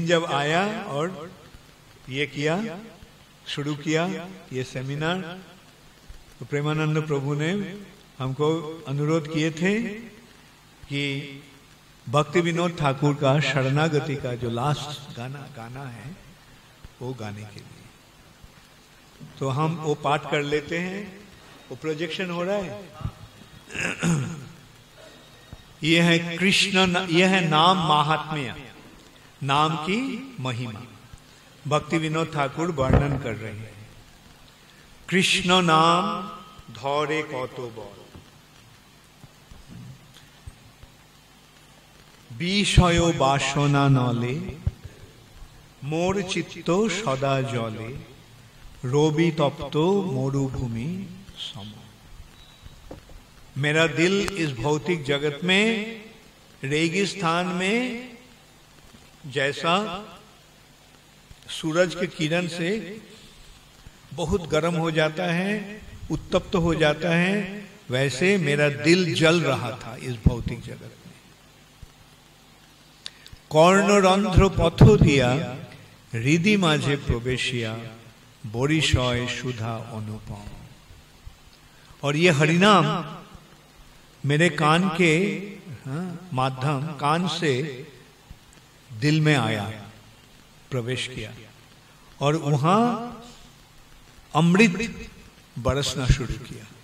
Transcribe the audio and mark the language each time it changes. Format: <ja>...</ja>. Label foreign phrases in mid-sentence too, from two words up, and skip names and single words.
<hi>जब आया और ये किया, शुरू किया ये सेमिनार, तो प्रेमानंद प्रभु ने हमको अनुरोध किए थे कि भक्ति विनोद ठाकुर का शरणागति का जो लास्ट गाना है वो गाने के लिए, तो हम वो पाठ कर लेते हैं। वो प्रोजेक्शन हो रहा है। ये है कृष्ण, ये है नाम महात्म्य, नाम की महिमा। भक्ति विनोद ठाकुर वर्णन कर रहे हैं।</hi> <bn>কৃষ্ণ নাম ধরে কত বল, বিষয় বাসনা নলে মোর চিত্ত সদা জলে রবি তপ্ত মরুভূমি सम।</bn> <hi>मेरा दिल इस भौतिक जगत में रेगिस्तान में जैसा सूरज के किरण से बहुत गर्म हो जाता है, उत्तप्त हो जाता है, वैसे मेरा दिल जल रहा था इस भौतिक जगत में।</hi> <bn>কর্ণরন্ধ্র পথ দিয়া হৃদি মাঝে প্রবেশিয়া বরিশয় সুধা অনুপম।</bn> <hi>और ये हरिनाम मेरे कान के माध्यम, कान से दिल में आया, प्रवेश किया और वहां अमृत बरसना शुरू किया।</hi>